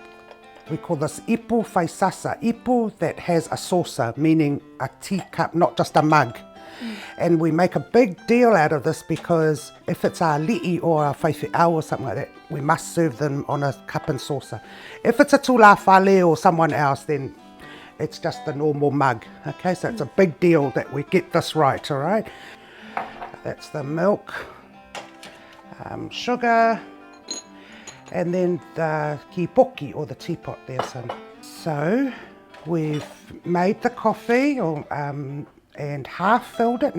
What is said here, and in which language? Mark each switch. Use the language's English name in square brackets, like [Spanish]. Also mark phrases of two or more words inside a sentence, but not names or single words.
[English] We call this [Samoan] Ipu Faisasa, [English] Ipu that has a saucer, meaning a teacup, not just a mug. And we make a big deal out of this because if it's a li'i or a feau or something like that, we must serve them on a cup and saucer. If it's a [Samoan] tula fale [English] or someone else, then it's just a normal mug. Okay, so it's a big deal that we get this right, all right? That's the milk, sugar, and then the kipoki or the teapot there, son. So we've made the coffee and half filled it.